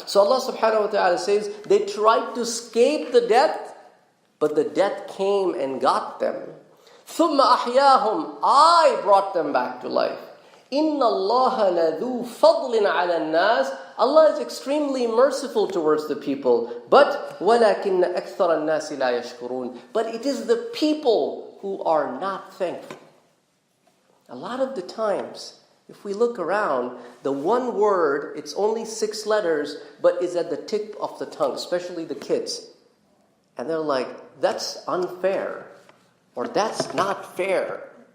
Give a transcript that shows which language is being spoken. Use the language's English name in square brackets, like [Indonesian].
[English] So Allah subhanahu wa ta'ala says, they tried to escape the death, but the death came and got them. [Arabic] ثُمَّ أَحْيَاهُمْ, [English] I brought them back to life. [Arabic] Inna Allah ladhu fadlin ala nas. [English] Allah is extremely merciful towards the people. But [Arabic] وَلَكِنَّ أَكْثَرَ النَّاسِ لَا يَشْكُرُونَ. [English] But it is the people who are not thankful. A lot of the times, if we look around, the one word, it's only 6 letters, but is at the tip of the tongue, especially the kids. And they're like, that's unfair. Or that's not fair.